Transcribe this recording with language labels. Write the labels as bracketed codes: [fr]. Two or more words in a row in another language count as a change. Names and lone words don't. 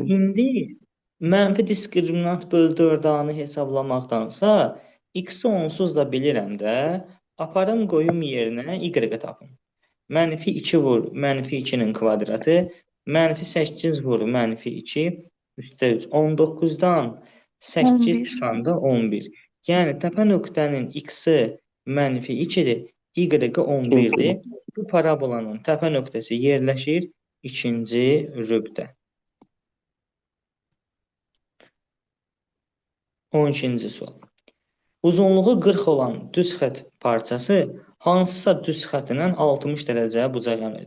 [az] İndi mənfi diskriminant böl 4a-nı hesablamaqdansa x-i onsuz da bilirəm də, aparım qoyum yerinə y tapım. -2 vur -2-nin kvadratı, -8 vur -2 üstə 3. 19-dan 8 çıxanda 11. Yəni təpə nöqtənin x-i -2-dir, y-i 11-dir. Bu parabolanın təpə nöqtəsi yerləşir ikinci rübdə. 12-ci sual. Uzunluğu 40 olan düz xətt parçası hansısa düz xəttindən 60 dərəcəyə bucaq edir.